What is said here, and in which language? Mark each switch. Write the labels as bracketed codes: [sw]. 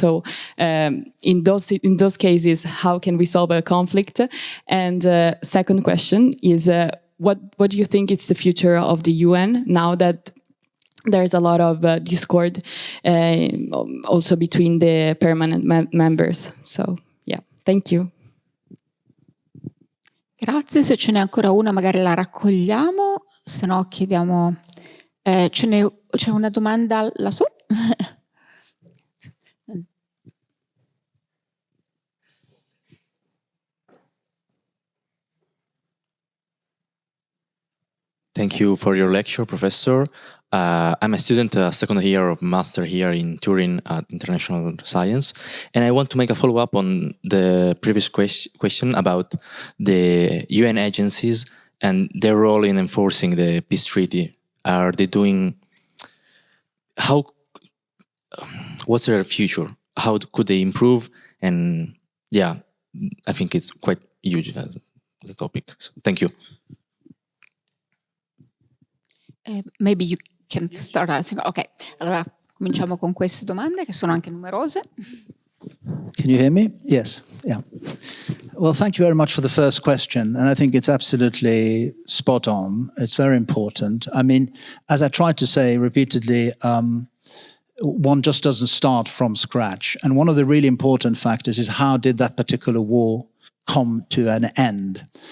[en] So in those cases, how can we solve a conflict? And second question is, what do you think is the future of the UN now that there's a lot of discord also between the permanent members? So yeah, thank you. [it] Grazie, se ce n'è ancora una magari la raccogliamo, se no chiediamo... c'è una domanda lassù? [en] Thank you for your lecture, Professor. I'm a student, second year of master here in Turin at International Science, and I want to make a follow-up on the previous question about the UN agencies and their role in enforcing the peace treaty. Are they doing... what's their future? How could they improve? And yeah, I think it's quite huge as a topic. So, thank you. Maybe you can start asking. [it] Ok, allora cominciamo con queste domande che sono anche numerose. [en] Can you hear me? Yes. Yeah. Well, thank you very much for the first question. And I think it's absolutely spot on. It's very important. I mean, as I tried to say repeatedly, one just doesn't start from scratch. And one of the really important factors is how did that particular war come to an end?